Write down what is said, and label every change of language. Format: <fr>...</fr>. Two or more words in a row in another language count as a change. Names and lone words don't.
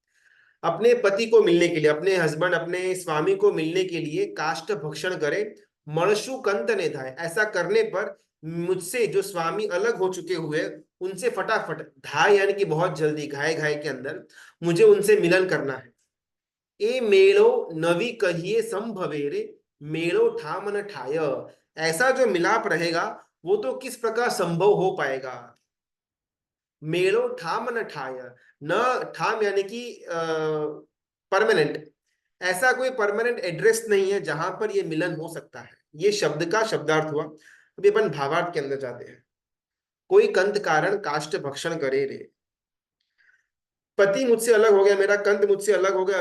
<hi>अपने पति को मिलने के लिए, अपने हस्बैंड, अपने स्वामी को मिलने के लिए</hi> <gu>કાષ્ટ ભક્ષણ કરે, મણશુ કંત ને ધાય,</gu> <hi>ऐसा करने पर मुझसे जो स्वामी अलग हो चुके हुए उनसे फटाफट, धाय यानी कि बहुत जल्दी, घाय घाय के अंदर मुझे उनसे मिलन करना है।</hi> <gu>એ મેલો નવી કહિએ સંભવેરે, મેલો ઠામ ન ઠાય,</gu> <hi>ऐसा जो मिलाप रहेगा वो तो किस प्रकार संभव हो पाएगा।</hi> <gu>મેલો ઠામ ન ઠાય,</gu> <hi>न ठाम यानी कि परमानेंट, ऐसा कोई परमानेंट एड्रेस नहीं है जहां पर ये मिलन हो सकता है। ये शब्द का शब्दार्थ हुआ। अभी अपन भावार्थ के अंदर जाते हैं।</hi> <gu>કોઈ કંત કારણ કાષ્ઠ ભક્ષણ કરે રે।</gu> <hi>पति मुझसे अलग हो गया, मेरा कंत मुझसे अलग हो गया।</hi>